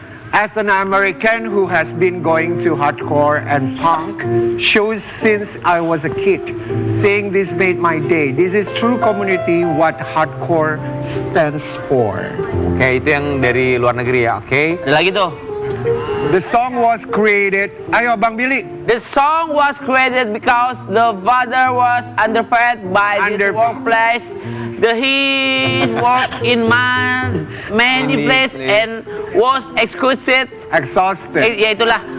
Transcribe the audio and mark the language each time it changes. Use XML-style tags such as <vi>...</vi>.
<en>As an American who has been going to hardcore and punk shows since I was a kid, saying this made my day. This is true community what hardcore stands for.</en> <id>Oke, itu yang dari luar negeri ya, oke. Ada lagi tuh.</id> <en>The song was created.</en> <id>Ayo Bang Billy.</id> <en>The song was created because the father was underfed by the workplace. He worked in many places and was exhausted.</en> <id>Ya itulah.</id>